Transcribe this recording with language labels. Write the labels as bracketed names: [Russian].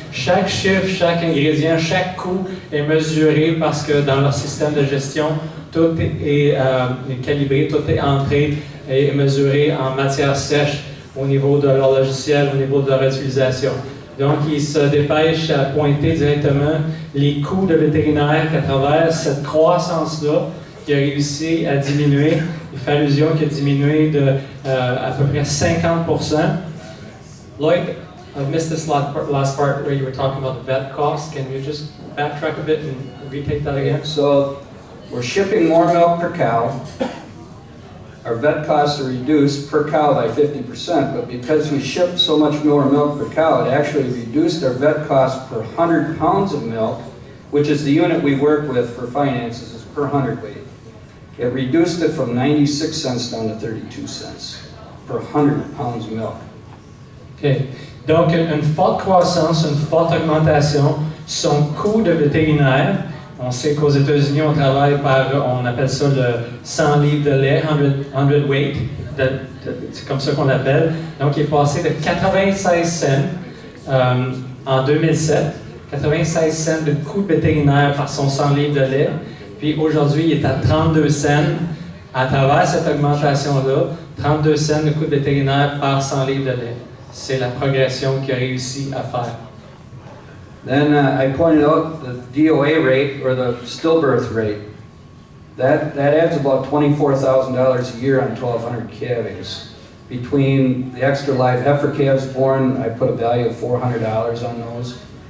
[French] Chaque chiffre, chaque ingrédient, chaque coût est mesuré parce que dans leur système de gestion, tout est calibré, tout est entré et mesuré en matière sèche au niveau de leur logiciel, au niveau de leur utilisation. Donc, ils se dépêchent à pointer directement les coûts de vétérinaire qu'à travers cette croissance-là, qui a réussi à diminuer, il fait allusion qui a diminué de à peu près 50%. [English] Lloyd, I missed this last part where you were talking about the vet cost. Can you just backtrack a bit and retake that again? So, we're shipping more milk per cow. Our vet costs are reduced per cow by 50%, but because we ship so much more milk per cow, it actually reduced our vet cost per 100 pounds of milk, which is the unit we work with for finances, is per hundredweight. It reduced it from 96 cents down to 32 cents per 100 pounds of milk. Okay. [French] Donc, une forte croissance, une forte augmentation. Son coût de vétérinaire, on sait qu'aux États-Unis, on travaille on appelle ça le 100 livres de lait, 100 weight, c'est comme ça qu'on l'appelle. Donc, il est passé de 96 cents en 2007, 96 cents de coût vétérinaire par son 100 livres de lait. Puis aujourd'hui, il est à 32 cents à travers cette augmentation-là, 32 cents de coût vétérinaire par 100 livres de lait. C'est la progression qu'il a réussi à faire. [English] Then I pointed out the DOA rate, or the stillbirth rate. That adds about $24,000 a year on 1,200 calvings. Between the extra live heifer calves born, I put a value of $400 on those.